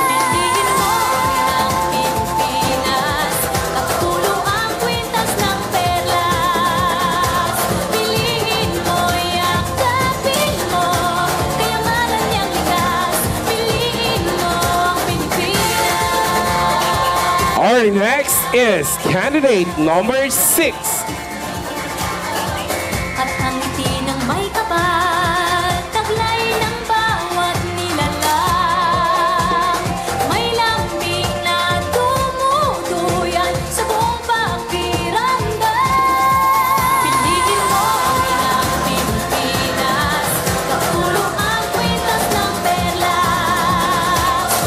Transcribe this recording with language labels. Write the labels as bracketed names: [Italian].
[Filipino] Piliin mo ang Pilipinas, at tulo ang kwintas ng perlas. Piliin mo, yakapin mo, kayamanan niyang likas. Piliin mo ang Pilipinas. [English] Our next is candidate number 6. [Filipino] At ang ngiti ng may kapal, taglay ng bawat nilalang. May lambing na dumuduyan sa buong pakiramdam. Piliin mo ang Pilipinas, kapulo ang kwintas ng perlas.